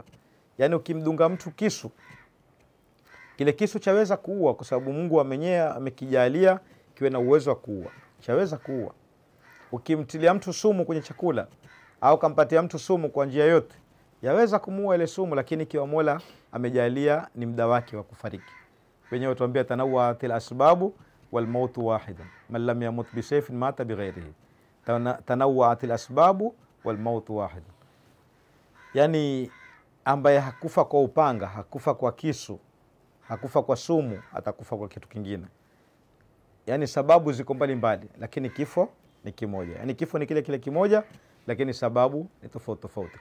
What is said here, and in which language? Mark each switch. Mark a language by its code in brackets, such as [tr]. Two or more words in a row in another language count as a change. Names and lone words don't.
[sw] Yani ukimdunga mtu kisu, kile kisu chaweza kuua kwa sababu Mungu amekijalia kiwe na uwezo wa kuua, chaweza kuua. Ukimtilia mtu sumu kwenye chakula au kampatia mtu sumu kwa njia yote, yaweza kumuua ile sumu, lakini kiwa Mola amejalia ni muda wake wa kufariki. Wenyewe tuambia [ar] تنوعت الأسباب والموت واحد من لم يمت بسيف مات بغيره. تنوعت الأسباب والموت واحدا, [sw] yani ambaye hakufa kwa upanga, hakufa kwa kisu, hakufa kwa sumu, atakufa kwa kitu kingine. Yani sababu ziko mbalimbali, lakini kifo ni kimoja. Yani kifo ni kile kimoja, lakini sababu ni tofauti tofauti.